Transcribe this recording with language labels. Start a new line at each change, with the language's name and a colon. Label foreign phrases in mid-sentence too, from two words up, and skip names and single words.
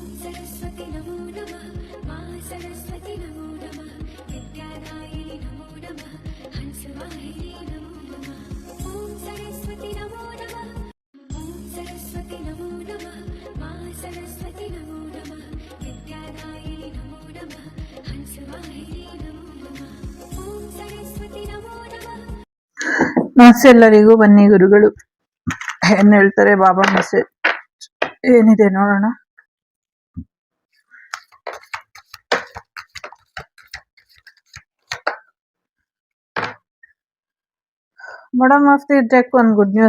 Sanskrit: सरस्वती नमो नमः मा सरस्वती नमो नमः विद्यादायिनी नमो नमः हंसवाहिनी नमो नमः ॐ सरस्वती नमो नमः ॐ सरस्वती नमो नमः मा सरस्वती नमो नमः विद्यादायिनी नमो नमः हंसवाहिनी नमो नमः ॐ सरस्वती नमो नमः.
Kannada: ಎಲ್ಲರಿಗೂ ಬನ್ನಿ ಗುರುಗಳು ಏನ್ ಹೇಳ್ತಾರೆ ಬಾಬಾ ಮೆಸೇಜ್ ಏನಿದೆ ನೋಡೋಣ.
English: bottom of the deck ಒಂದು good news.